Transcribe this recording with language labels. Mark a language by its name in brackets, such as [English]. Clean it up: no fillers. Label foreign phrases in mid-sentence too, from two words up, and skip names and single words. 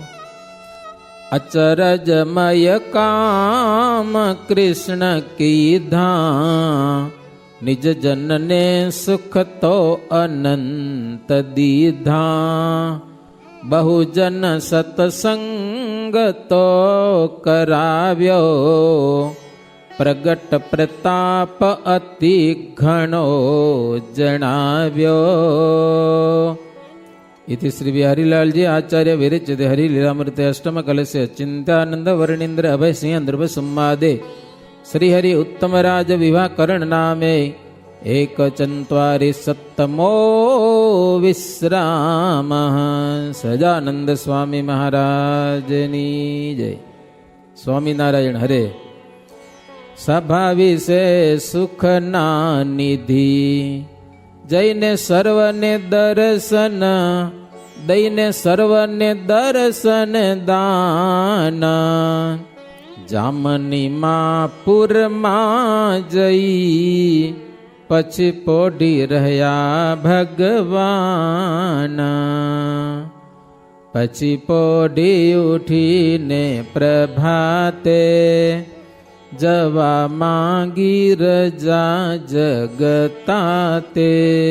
[Gujarati] અચરજમય કામ કૃષ્ણ કીધા, નિજ જનને સુખ તો અનંત દીધા. બહુજન સત્સંગ તો કરાવ્યો, પ્રગટ પ્રતાપ અતિ ઘણો જણાવ્યો. [Sanskrit] इति श्री बिहारीलाल जी आचार्य विरचित हरिलीलामृत अष्टम कलश चिंतानंद वर्णींद्र अभय सिंह नृप संवादे श्री हरि उत्तम राज विवाह करण नामे एक चंत्वारि सत्तमो विश्राम. [Gujarati] સજાનંદ સ્વામી મહારાજની જય. સ્વામી નારાયણ હરે. સભા વિષે સુખ ના નિધિ, જૈને સર્વને દર્શન, दઈને સર્વને દર્શન દાન. જામની માં પુરમાં જઈ, પછી પોઢી રહ્યા ભગવાન. પછી પોઢી ઉઠીને પ્રભાતે, જવા માંગી રજા જગતાતે.